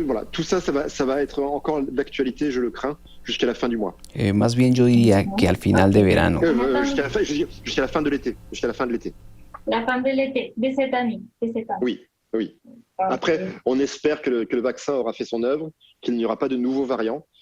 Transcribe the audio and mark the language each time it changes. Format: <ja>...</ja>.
<fr>Tout ça va être encore d'actualité, je le crains, jusqu'à la fin du mois.</fr> <es>Más bien yo diría que al final de verano.</es> <fr>Jusqu'à la fin de l'été. Jusqu'à la fin de l'été. La fin de l'été, de cette année. Oui. Après, on espère que le vaccin aura fait son œuvre, qu'il n'y aura pas de nouveaux variants.</fr>